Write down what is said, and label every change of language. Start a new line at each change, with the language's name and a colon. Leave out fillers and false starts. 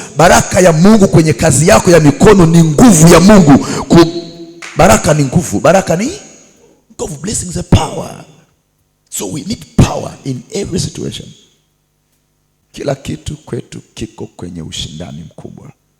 Swahili: Baraka ya Mungu kwenye kazi yako ya mikono ni nguvu ya Mungu. Baraka ni nguvu. Baraka ni nguvu.
English: Blessings are power. So we need power in every situation.
Swahili: Kila kitu kwetu kiko kwenye ushindani mkubwa.